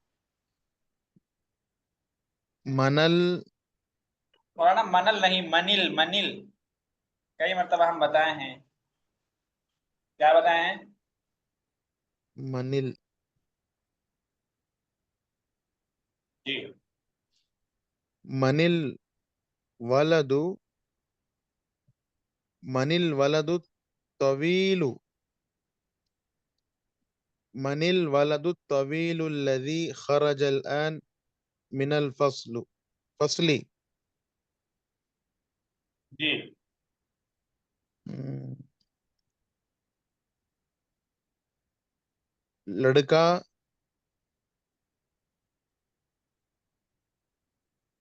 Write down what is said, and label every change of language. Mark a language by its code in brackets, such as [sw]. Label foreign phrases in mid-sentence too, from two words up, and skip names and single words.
[ar] मनल [hi] और ना मनल नहीं, मनिल, मनिल। कई मरतबा हम बताए हैं, क्या बताए हैं? [ar] मनिल [hi] जी। [ar] من الولد من الولد طويل من الولد طويل मनिल वलदु तवीलु الذي خرج الآن من फसली। [hi] जी। लड़का जी।